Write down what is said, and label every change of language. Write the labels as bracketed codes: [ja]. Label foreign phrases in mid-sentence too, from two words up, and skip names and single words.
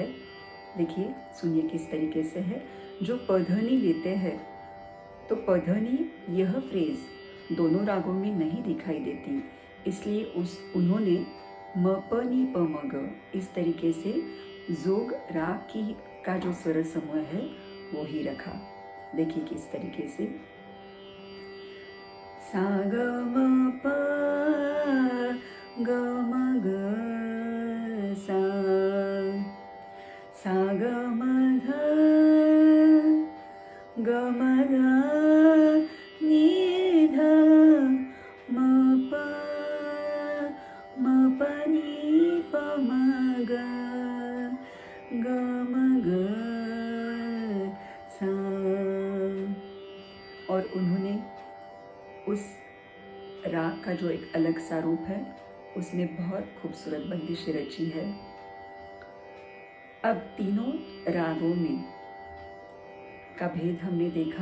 [hi] देखिए, सुनिए किस तरीके से है। जो पधनी लेते हैं तो पधनी यह फ्रेज दोनों रागों में नहीं दिखाई देती, इसलिए उन्होंने म प नि प म ग इस तरीके से जोग राग का जो स्वर समूह है वो ही रखा। देखिए किस तरीके से। सा ग म प ग म ग सा, सा ग म ध ग म ध नि ध म प नि प म ग ग म ग सा। और उन्होंने उस राग का जो एक अलग सा रूप है उसमें बहुत खूबसूरत बंदिशें रची है। अब तीनों रागों में का भेद हमने देखा।